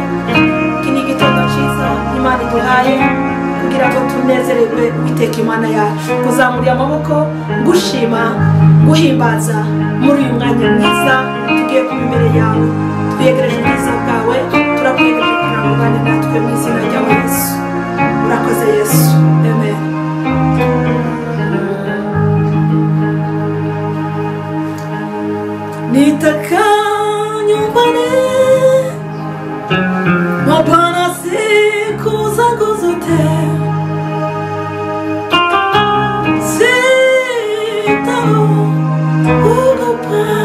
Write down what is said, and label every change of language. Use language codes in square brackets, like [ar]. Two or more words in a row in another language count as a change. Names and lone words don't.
[rw] Kini gitondo cyiza Imana iduhaye kugira ngo tunezererwe Uwiteka Imana yacu. Kuzamura amaboko, gushima, guhimbaza muri uyu mwanya mwiza tugiye kuba imbere yawe. Twiyegereje ubwiza bwawe, turakwiyegereje kugira ngo ubane natwe mu izina rya Yesu. Urakoze Yesu, amen. [sw] Nitaka nyumbani mwa Bwana siku zangu zote, sitaogopa.